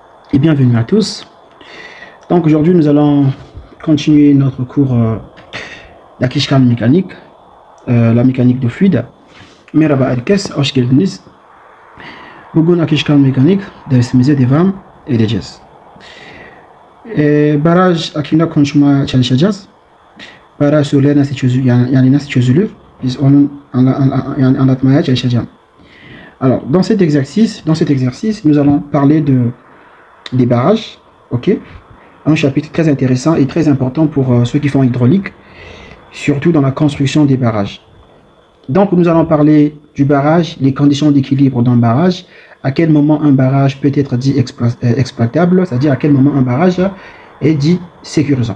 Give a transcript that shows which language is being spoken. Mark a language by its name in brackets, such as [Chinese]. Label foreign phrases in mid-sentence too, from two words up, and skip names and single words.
[French] et bienvenue à tous. Donc aujourd'hui nous allons continuer notre cours d'Akishkan mécanique, la mécanique de fluide. [Turkish] Merhaba herkes, hoş geldiniz. Bugün Akishkan mécanique dersimize devam edeceğiz. Baraj hakkında konuşmaya çalışacağız. Baraj soruları nasıl çözülür, yani nasıl çözülür? Biz onun anlatmaya çalışacağım. [French] Alors, dans cet exercice, nous allons parler des barrages, ok? Un chapitre très intéressant et très important pour ceux qui font hydraulique, surtout dans la construction des barrages. Donc, nous allons parler du barrage, les conditions d'équilibre d'un barrage, à quel moment un barrage peut être dit exploitable, c'est-à-dire à quel moment un barrage est dit sécurisant.